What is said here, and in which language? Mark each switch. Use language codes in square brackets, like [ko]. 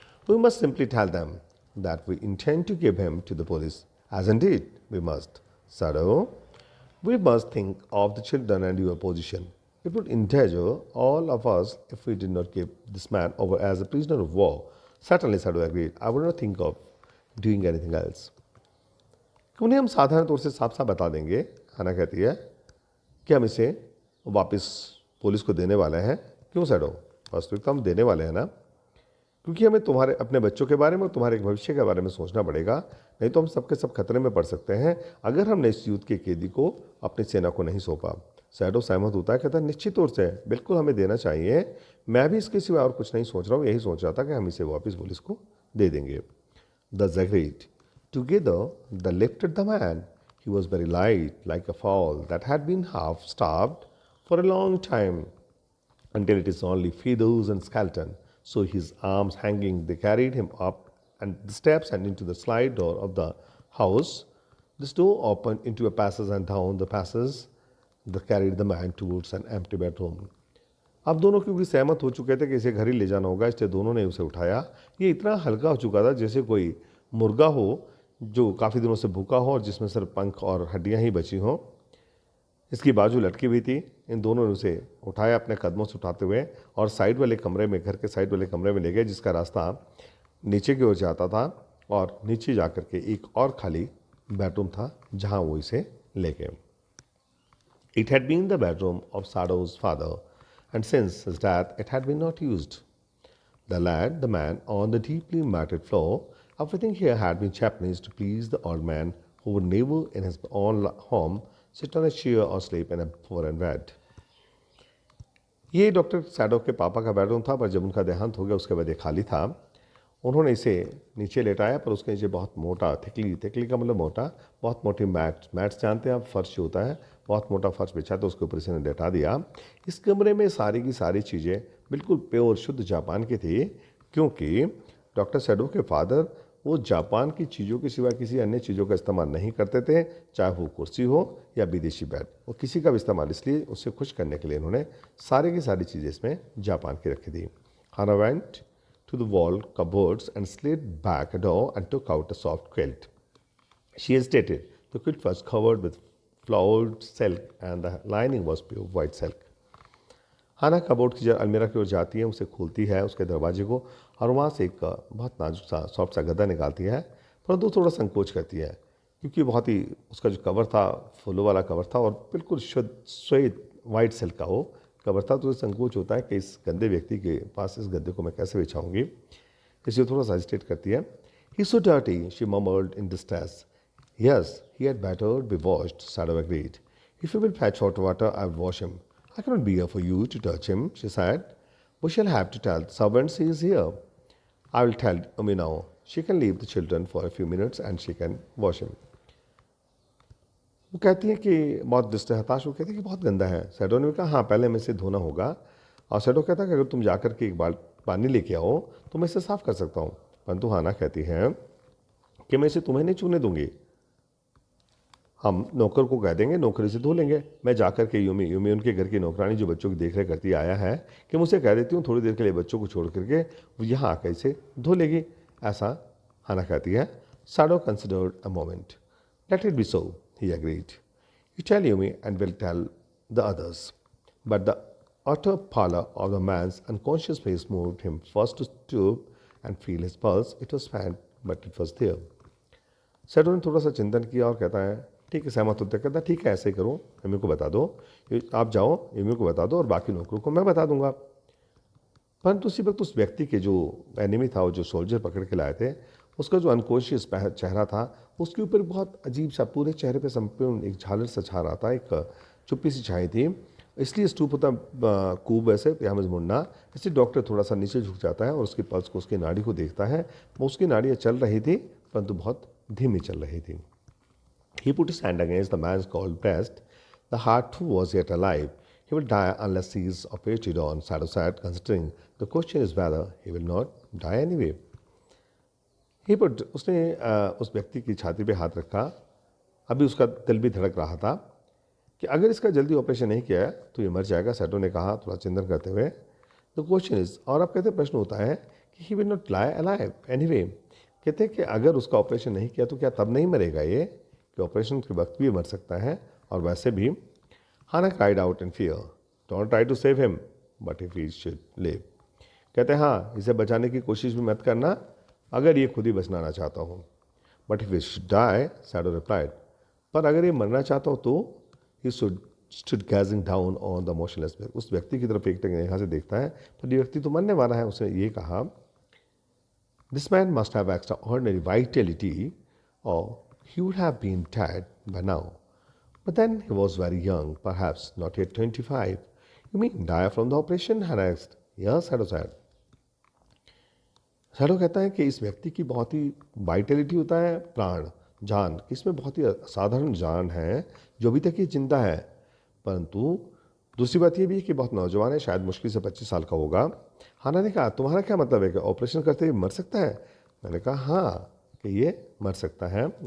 [en] "We must simply tell them that we intend to give him to the police, as indeed we must. Sado, we must think of the children and your position. It would endanger all of us if we did not give this man over as a prisoner of war." Certainly, Sado agreed. "I would not think of doing anything else." [hi] उन्हें हम साधारण तौर से साफ साफ बता देंगे, हाना कहती है, कि हम इसे वापस पुलिस को देने वाले हैं। क्यों सैडो? वास्तविकता हम देने वाले हैं ना, क्योंकि हमें तुम्हारे अपने बच्चों के बारे में और तुम्हारे भविष्य के बारे में सोचना पड़ेगा, नहीं तो हम सबके सब खतरे में पड़ सकते हैं अगर हमने इस युद्ध के कैदी को अपनी सेना को नहीं सौंपा। शैडो सहमत होता है, कहता है निश्चित तौर से बिल्कुल हमें देना चाहिए, मैं भी इसके सिवा और कुछ नहीं सोच रहा हूँ, यही सोच रहा था कि हम इसे वापस पुलिस को दे देंगे। [en] The agreed. Together, they lifted the man. He was very light, like a fowl that had been half starved for a long time, until it is only feathers and skeleton. So his arms hanging, they carried him up and the steps and into the slide door of the house. This door opened into a passage and down the passage they carried the man towards an empty bedroom. [hi] अब दोनों क्योंकि सहमत हो चुके थे कि इसे घर ही ले जाना होगा, इसलिए दोनों ने उसे उठाया। ये इतना हल्का हो चुका था जैसे कोई मुर्गा हो जो काफ़ी दिनों से भूखा हो और जिसमें सिर्फ पंख और हड्डियां ही बची हों। इसकी बाजू लटकी हुई थी। इन दोनों ने उसे उठाया अपने कदमों से उठाते हुए और साइड वाले कमरे में, घर के साइड वाले कमरे में ले गए, जिसका रास्ता नीचे की ओर जाता था और नीचे जाकर के एक और खाली बेडरूम था जहाँ वो इसे ले गए। [en] It had been the bedroom of Sadhu's father, and since his death it had been not used. They laid the man on the deeply matted floor. Everything here had been Japanese to please the old man who would never in his own home sit on a chair or sleep in a foreign bed. [hi] ये doctor shadow के पापा का bedroom था, पर जब उनका देहांत हो गया उसके बाद ये खाली था। उन्होंने इसे नीचे लेटाया, पर उसके नीचे बहुत मोटा, थिकली का मतलब मोटा, बहुत मोटी मैट्स जानते हैं आप, फर्श जो होता है, बहुत मोटा फर्श बिछा तो उसके ऊपर इसे लेटा दिया। इस कमरे में सारी की सारी चीज़ें बिल्कुल प्योर शुद्ध जापान की थी, क्योंकि डॉक्टर सैडो के फादर वो जापान की चीज़ों के सिवा किसी अन्य चीज़ों का इस्तेमाल नहीं करते थे, चाहे वो कुर्सी हो या विदेशी बेड, वो किसी का भी इस्तेमाल, इसलिए उससे खुश करने के लिए इन्होंने सारी की सारी चीज़ें इसमें जापान की रखी थी। [en] Hannah went to the wall cupboards and slid back a door and took out a soft quilt. She hesitated. The quilt was covered with flowered silk and the lining was pure white silk. [hi] Hana cupboard की अलमीरा की ओर जाती है, उसे खोलती है उसके दरवाजे को और वहाँ से एक बहुत नाजुक सा सॉफ्ट सा गद्दा निकालती है, परंतु थोड़ा संकोच करती है क्योंकि बहुत ही उसका जो कवर था फूलों वाला कवर था और बिल्कुल शुद्ध श्वेत वाइट सिल्क का वो कवर था, तो संकोच होता है कि इस गंदे व्यक्ति के पास इस गद्दे को मैं कैसे बिछाऊंगी, इसलिए थोड़ा सा हेजिटेट करती है। [en] He's so dirty, she murmured in distress. Yes, he had better be washed, Shadow agreed. If you will fetch hot water, I will wash him. I cannot be here for you to touch him, she said. We shall have to tell the servants he is here. I will tell Umi now. She can leave the children for a few minutes and she can wash him. [hi] वो कहती है कि बहुत हताश, वो कहती है कि बहुत गंदा है। सैडो ने कहा हाँ पहले हमें इसे धोना होगा, और सैडो कहता है कि अगर तुम जाकर के एक बार पानी लेके आओ तो मैं इसे साफ़ कर सकता हूँ, परंतु हाना कहती है कि मैं इसे तुम्हें नहीं छूने दूंगी, हम नौकर को कह देंगे नौकरी से धो लेंगे। मैं जाकर के यूमी उनके घर की नौकरानी जो बच्चों की देखरेख करती आया है कि मुझसे कह देती हूँ थोड़ी देर के लिए बच्चों को छोड़ करके वो यहाँ आकर इसे धो लेगी, ऐसा हाना कहती है। [en] Sado considered a moment. Let it be so, he agreed. You tell Yumi and we'll tell the others. But the utter pallor of the man's unconscious face moved him first to stoop and feel his pulse. It was faint, but it was there. [hi] Shadow ने थोड़ा सा चिंतन किया और कहता है ठीक है, सहमत होते, कहता है ठीक है ऐसे ही करो, यूमी को बता दो, आप जाओ यूमी को बता दो और बाकी नौकरों को मैं बता दूंगा। परंतु उसी वक्त उस व्यक्ति के जो एनिमी था, वो जो सोल्जर पकड़ के लाए थे, उसका जो अनकॉन्शियस चेहरा था उसके ऊपर बहुत अजीब सा पूरे चेहरे पे संपूर्ण एक झालर सा छा रहा था, एक चुप्पी सी छाई थी, इसलिए स्तूप होता कूब ऐसे पयामज मुड़ना, इसलिए डॉक्टर थोड़ा सा नीचे झुक जाता है और उसके पल्स को, उसकी नाड़ी को देखता है। वो उसकी नाड़ियाँ चल रही थी परंतु बहुत धीमी चल रही थी। [en] He put his hand against the man's cold breast. The heart too was yet alive. He will die unless he is operated on, Sado said, considering the question is whether he will not die anyway. He put, [hi] उसने उस व्यक्ति की छाती पे हाथ रखा, अभी उसका दिल भी धड़क रहा था कि अगर इसका जल्दी ऑपरेशन नहीं किया तो ये मर जाएगा, सैडो ने कहा थोड़ा चिंतन करते हुए। [en] the question is, [hi] और अब कहते प्रश्न होता है कि [en] he will not lie alive anyway, [hi] कहते हैं कि अगर उसका ऑपरेशन नहीं किया तो क्या तब नहीं मरेगा ये, कि ऑपरेशन के वक्त भी मर सकता है। और वैसे भी हाना [en] cried out in fear, don't try to save him but if he should live, [hi] कहते हैं हाँ इसे बचाने की कोशिश भी मत करना अगर ये खुद ही बचना चाहता हो। [en] but if he should die, [hi] shadow [en] replied, [hi] पर अगर ये मरना चाहता हो तो [en] he stood gazing down on the motionless, [hi] उस व्यक्ति की तरफ एक यहाँ से देखता है, पर ये व्यक्ति तो मरने वाला है। उसने ये कहा, [en] This man must have extraordinary vitality और he would have been dead by now. But then he was very young, perhaps not yet 25. You mean die from the operation? Hannah asked. Yes, Shadow said. [hi] Shadow कहता है कि इस व्यक्ति की बहुत ही Vitality होता है, प्राण, जान, कि इसमें बहुत ही असाधारण जान है जो अभी तक ये जिंदा है। परंतु दूसरी बात ये भी है कि बहुत नौजवान है, शायद मुश्किल से 25 साल का होगा। हाना ने कहा तुम्हारा क्या मतलब है कि ऑपरेशन करते हुए मर सकता है? मैंने कहा हाँ, कि ये मर सकता है।